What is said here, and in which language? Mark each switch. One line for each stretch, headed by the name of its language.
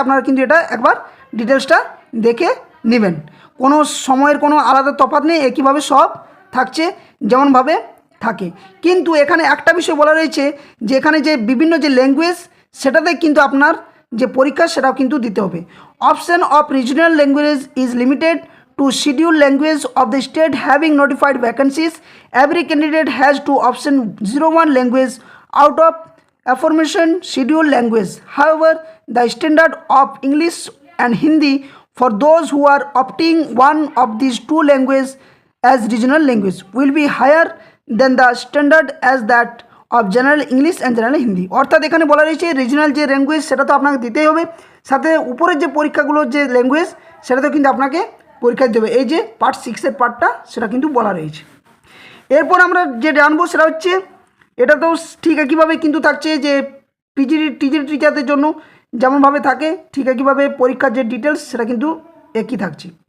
Bangla: আপনারা কিন্তু এটা একবার ডিটেলসটা দেখে নেবেন, কোনো সময়ের কোনো আলাদা তফাৎ নেই, একইভাবে সব থাকছে যেমনভাবে থাকে। কিন্তু এখানে একটা বিষয় বলা রয়েছে যে এখানে যে বিভিন্ন যে ল্যাঙ্গুয়েজ সেটাতে কিন্তু আপনার যে পরীক্ষা সেটাও কিন্তু দিতে হবে।
English: Option of regional language is limited to schedule language of the state having notified vacancies. Every candidate has to option 01 language out of aforementioned scheduled language. However, the standard of English and Hindi for those who are opting one of these two languages as regional language will be higher than the standard as that of general English and general Hindi.
Bangla: অর্থাৎ এখানে বলা রয়েছে regional যে language সেটা তো আপনাকে দিতেই হবে, সাথে উপরের যে পরীক্ষাগুলোর যে ল্যাঙ্গুয়েজ সেটা তো কিন্তু আপনাকে পরীক্ষা দেবে। এই যে পার্ট 6-এর পার্টটা সেটা কিন্তু বলা রয়েছে। এরপর আমরা যে জানবো সেটা হচ্ছে এটা তো ঠিক একইভাবে কিন্তু থাকছে যে টিজিটি টিচারদের জন্য যেমনভাবে থাকে ঠিক একইভাবে পরীক্ষার যে ডিটেলস সেটা কিন্তু একই থাকছে।